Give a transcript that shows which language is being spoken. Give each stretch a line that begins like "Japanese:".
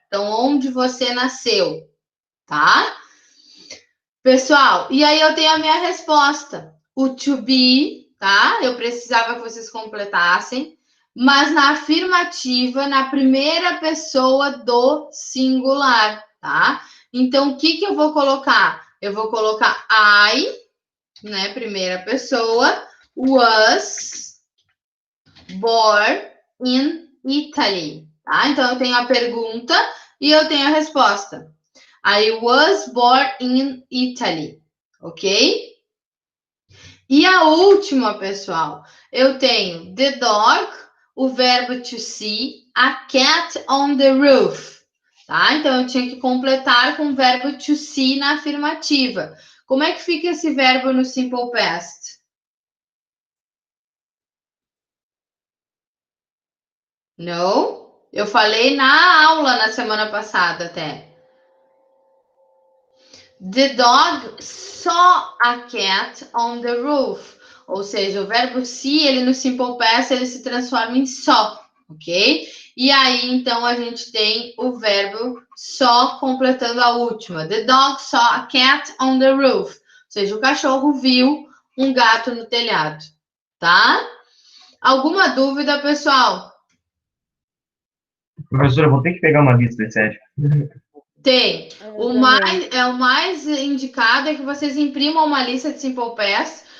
Portuguese: Então, onde você nasceu, tá? Pessoal, e aí eu tenho a minha resposta. O to be, tá? Eu precisava que vocês completassem, mas na afirmativa, na primeira pessoa do singular, tá? Então, o que eu vou colocar? Eu vou colocar I, né?
English: Primeira pessoa, was born in Italy, tá?
Portuguese: Então, eu tenho a pergunta e eu tenho a resposta.
English: I was born in Italy, ok?
Portuguese: E a última, pessoal, eu tenho the dog, o verbo to see, a cat on the roof, tá? Então, eu tinha que completar com o verbo to see na afirmativa. Como é que fica esse verbo no simple past? No? Eu falei na aula na semana passada até.
English: The dog saw a cat on the roof.
Portuguese: Ou seja, o verbo see, ele no simple past, ele se transforma em saw, ok? E aí, então, a gente tem o verbo saw completando a última.
English: The dog saw a cat on the roof.
Portuguese: Ou seja, o cachorro viu um gato no telhado, tá? Alguma dúvida, pessoal? Professora, eu vou ter que pegar uma lista, sério. Tem. Eu também. O mais indicado é que vocês imprimam uma lista de Simple Past.